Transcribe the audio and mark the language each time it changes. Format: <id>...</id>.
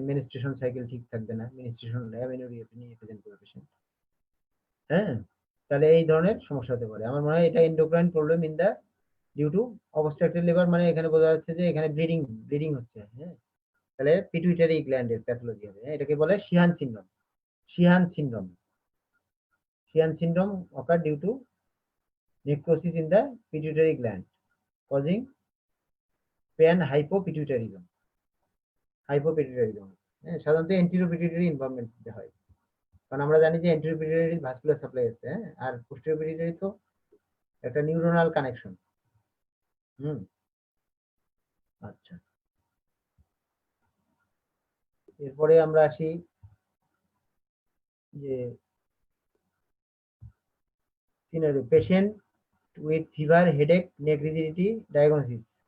<bn>Menstruation cycle ঠিক থাকবে না, মেনস্ট্রুয়েশন অ্যামেনোরিয়া নিয়ে প্রেজেন্ট করবে পেশেন্ট। হ্যাঁ, তাহলে এই ধরনের সমস্যা হতে পারে। আমার মনে হয় এটা endocrine problem in the due to অবস্ট্রাকটেড liver, মানে এখানে বোঝা যাচ্ছে যে এখানে ব্লিডিং হচ্ছে। হ্যাঁ, তাহলে পিটুইটারি গ্ল্যান্ডের প্যাথোলজি হবে, এটাকে বলে শিহান syndrome.</bn> <en>Sheehan syndrome, Sheehan syndrome occur due to necrosis in the pituitary gland causing panhypopituitarism, hypopituitarism।</en> <bn>হ্যাঁ, সাধারণত এন্টিরিয়র পিটুইটারি ইনভলভমেন্ট হয়, কারণ আমরা জানি যে এন্টিরিয়র পিটুইটারি ভাস্কুলার সাপ্লাই আছে, হ্যাঁ, আর পোস্টেরিয়র পিটুইটারি তো একটা নিউরোনাল কানেকশন। আচ্ছা, এরপরে আমরা আসি যে patient with fever, headache, neck rigidity, diagnosis.</bn>